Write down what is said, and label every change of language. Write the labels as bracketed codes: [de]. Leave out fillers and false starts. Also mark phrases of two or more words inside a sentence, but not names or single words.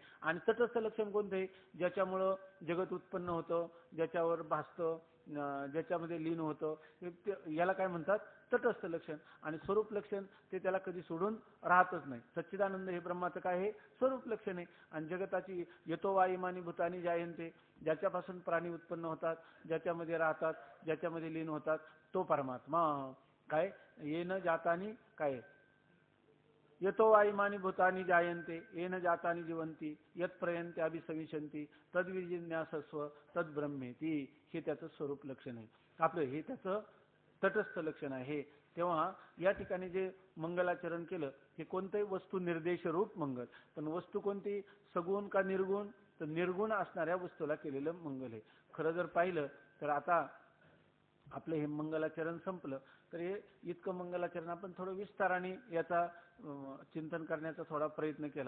[mr] आणि तटस्थ लक्षण कोणतं आहे? ज्याच्यामुळं जगत उत्पन्न होतं, ज्याच्यावर भासतं, ज्याच्यामध्ये लीन होतं, याला काय म्हणतात? तटस्थ लक्षण. आणि स्वरूप लक्षण ते त्याला कधी सोडून राहतच नाही. सच्चिदानंद हे ब्रह्माचं काय आहे? स्वरूप लक्षण आहे. आणि जगताची [sa] यतो वा इमानी भूतानी जायन्ते, [mr] ज्याच्यापासून प्राणी उत्पन्न होतात, ज्याच्यामध्ये राहतात, ज्याच्यामध्ये लीन होतात, तो परमात्मा काय? [sa] येन जातानी काय? यतो वा इमानी भूतानी जायन्ते येन जातानी जीवंती यत प्रयन्ते अभिसविशन्ति तद्विजिज्ञासस्व तद ब्रह्मेती. [mr] हे त्याचं स्वरूप लक्षण आहे. आपलं हे त्याचं तटस्थ लक्षण आहे. तेव्हा या ठिकाणी जे मंगलाचरण केलं हे कोणतंही वस्तू निर्देश रूप मंगल. पण वस्तू कोणती? सगुण का निर्गुण? तर निर्गुण असणाऱ्या वस्तूला केलेलं मंगल आहे. खरं जर पाहिलं तर आता आपलं हे मंगलाचरण संपलं तर हे इतकं मंगलाचरण आपण थोडं विस्ताराने याचा चिंतन करण्याचा थोडा प्रयत्न केला.